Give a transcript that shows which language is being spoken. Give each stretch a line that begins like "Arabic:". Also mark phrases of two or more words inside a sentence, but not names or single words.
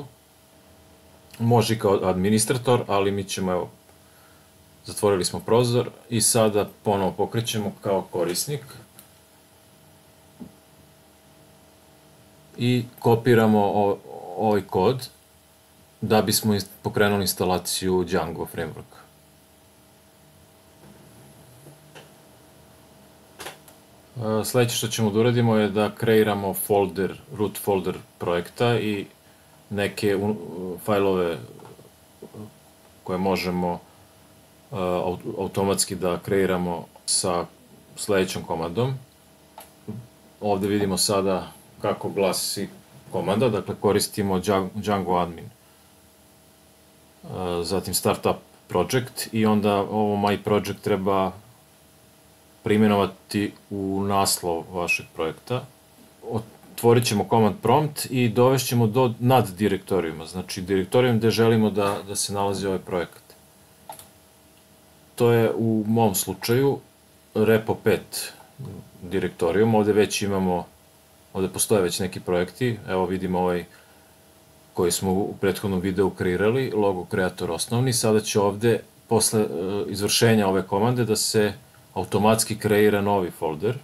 Serbian: Može i kao administrator, ali mi ćemo, evo, zatvorili smo prozor i sada ponovo pokrećemo kao korisnik i kopiramo ovaj kod da bismo pokrenuli instalaciju Django frameworka. Sledeće što ćemo da uradimo je da kreiramo folder,
English: root folder
Serbian: projekta i neke fajlove koje možemo automatski da kreiramo sa sledećom komandom. Ovde vidimo sada kako glasi komanda, dakle koristimo Django admin, zatim
English: startup project
Serbian: i onda ovo
English: my project
Serbian: treba preimenovati u naslov vašeg projekta. Otvorit ćemo
English: command prompt
Serbian: i dovešćemo nad direktorijuma, znači direktorijum gde želimo da se nalazi ovaj projekat. To je u mom slučaju repo 5 direktorijum, ovde već imamo, ovde postoje već neki projekti, evo vidimo ovaj koji smo u prethodnom videu kreirali, Logo Creator osnovni, sada će ovde posle izvršenja ove komande da se automatski kreira novi folder.